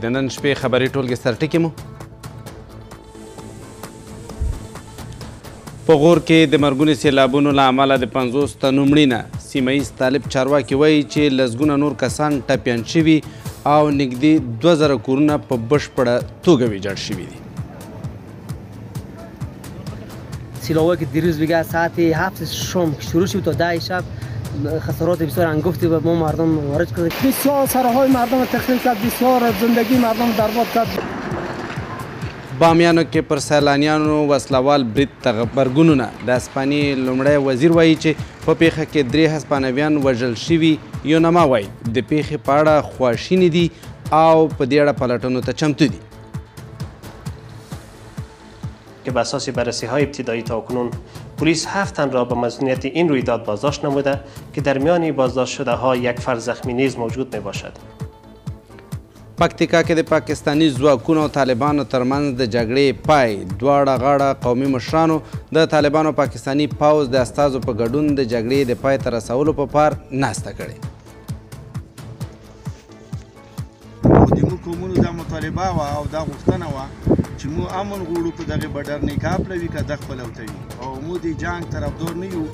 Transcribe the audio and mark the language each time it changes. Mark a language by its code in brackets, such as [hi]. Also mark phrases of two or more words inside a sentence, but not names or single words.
[ps] د نن شپې خبري ټولګې سرټکي مو په غور کې د مرګونې سیلابونو له امله د 50 تنو مړینه. سیمه ییز طالب چارواکي وایي چې لسګونه نور کسان ټپیان شوي او نږدې 2000 کورونه په بشپړه توګه ویجاړ شوي دي. [fa] سیلابایی که دیروز بگه ساعت 7 شام شروع شد تا 10 شب خسارات بسیار انگفتی به ما مردم وارد کرد. بسیار سرهای مردم تخریب کرد، بسیار زندگی مردم برباد کرد. [ps] بامیانو کې پر سیلانیانو وسلوال برید غبرګونونه. د اسپانیې لومړی وزیر وایي چې په پیښه کې 3 هسپانویان وژل شوي. یونما وایي د پیښې په اړه خواشیني دي او په دې اړه پلټنو ته چمتو دي. [fa] که به اساس بررسی های ابتدایی تاکنون پلیس 7 تن را به مسئولیت این رویداد بازداشت نموده که در میان بازداشت شده ها یک فرد زخمی نیز موجود می باشد. [ps] پکتیکا کې د پاکستانی ځواکونو او طالبانو ترمنځ د جګړې پای. دواړه غاړه قومي مشرانو د طالبانو پاکستانی پوځ د استازو په ګډون د جګړې د پای ته رسولو په پار ناسته کړې. د موږ قومونو دا مطالبه وه او دا غوښتنه وه چې موږ امن غواړو په دغې بډر نکاح پلوي که دغ پلوتوي او موږ د جنګ طرفدار نه یو.